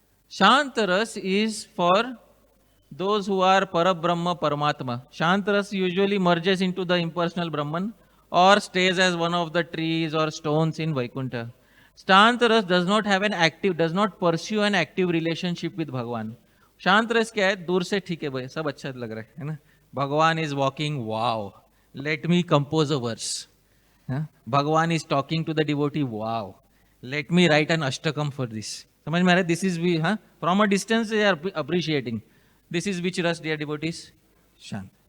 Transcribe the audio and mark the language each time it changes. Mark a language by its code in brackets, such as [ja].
[en] Shantaras is for those who are Parabrahma Paramatma. Shantaras usually merges into the impersonal Brahman or stays as one of the trees or stones in Vaikuntha. Shantaras does not pursue an active relationship with Bhagavan. [hi] Shantaras क्या है? दूर से ठीक है भाई, सब अच्छा लग रहा है ना? [en] Bhagavan is walking, wow. Let me compose a verse. Bhagavan is talking to the devotee, wow. Let me write an ashtakam for this. [hi] समझ में आ रहा है? [en] This is we, from a distance they are appreciating. This is which ras, dear devotees? Shant.